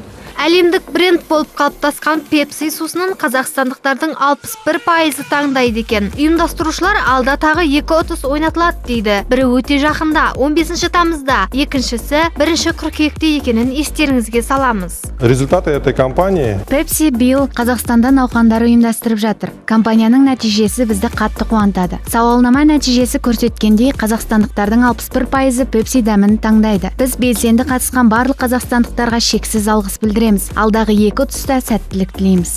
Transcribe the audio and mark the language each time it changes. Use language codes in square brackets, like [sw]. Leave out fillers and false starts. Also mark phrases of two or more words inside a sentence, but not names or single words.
[kk] Әлемдік бренд болып қалыптасқан Pepsi сусынын қазақстандықтардың 61% таңдайды екен. Ұйымдастырушылар алда тағы 2 ұтыс ойнатылады дейді. Бірі өте жақында, 15 тамызда, екіншісі 1 қыркүйекте екенін естеріңізге саламыз. [ru] Результаты этой кампании. [kk] Pepsi биыл Қазақстанда науқандар ұйымдастырып жатыр. Компанияның нәтижесі бізді қатты қуантады. Сауалнама нәтижесі көрсеткендей, қазақстандықтардың 61% Pepsi дәмін таңдайды. Біз белсенді қатысқан барлық қазақстандықтарға шексіз алғыс білдіреміз. Алдағы 2 ұтыста сәттілік тілейміз.